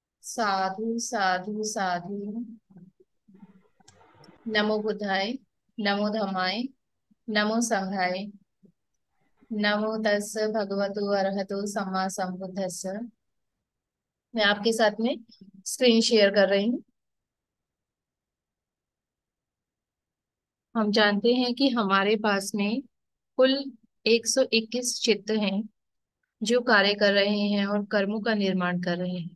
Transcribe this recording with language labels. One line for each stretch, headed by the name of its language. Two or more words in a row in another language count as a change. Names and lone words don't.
Pali: साधु साधु साधु। नमो बुद्धाय, नमो धम्माय, नमो संघाय, नमो तस् भगवतो अरहतो सम्मा संबुद्धस्स।
Hindi: मैं आपके साथ में
English: screen share
Hindi: कर रही हूँ। हम जानते हैं कि हमारे पास में कुल 121 चित्त हैं जो कार्य कर रहे हैं और कर्मों का निर्माण कर रहे हैं।